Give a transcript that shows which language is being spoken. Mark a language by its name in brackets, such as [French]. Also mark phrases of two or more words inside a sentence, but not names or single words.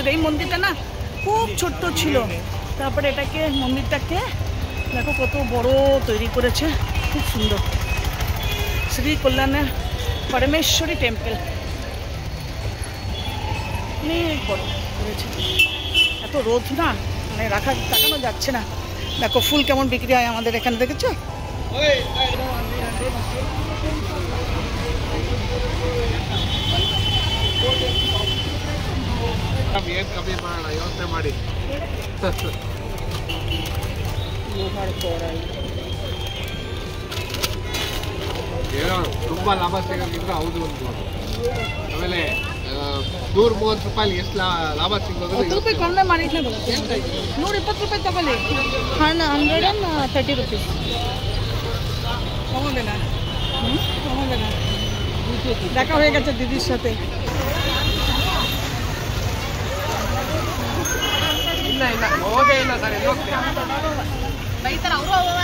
[Bangla] এই মন্দিরটা না খুব ছোট্ট ছিল, তারপরে এটাকে মন্দিরটাকে দেখো কত বড় তৈরি করেছে, খুব সুন্দর। শ্রী কল্যাণের পরমেশ্বরী টেম্পল, অনেক বড় করেছে। এত রোদ না, মানে তাকানো যাচ্ছে না। দেখো ফুল কেমন বিক্রি হয় আমাদের এখানে, দেখেছো? [Kannada] ಕಮ್ಮಿ ಮಾಡೋಣ, ಯೋಚನೆ ಮಾಡಿ. ಏನೋ ತುಂಬಾ ಲಾಭ ಸಿಗೋದಿದ್ರೆ ಹೌದು ಒಂದು. ಆಮೇಲೆ 130 ರೂಪಾಯಿ ಎಷ್ಟು ಲಾಭ ಸಿಗೋದು. 10 ರೂಪಾಯಿ ಕಡಿಮೆ ಮಾಡಿದ್ನೆ, 120 ರೂಪಾಯಿ ತಗೊಳ್ಳಿ. [English] 130 rupees. [Bangla] তমোদেনা তমোদেনা দেখা হয়ে গেছে দিদির সাথে। [Kannada] ಇಲ್ಲ ಇಲ್ಲ ಹೋಗೇ ಇಲ್ಲ ಸರ್, ಎಲ್ಲಿ ಹೋಗ್ತೀರಾ? ಬೈತಾರ ಅವರು ಅವವ.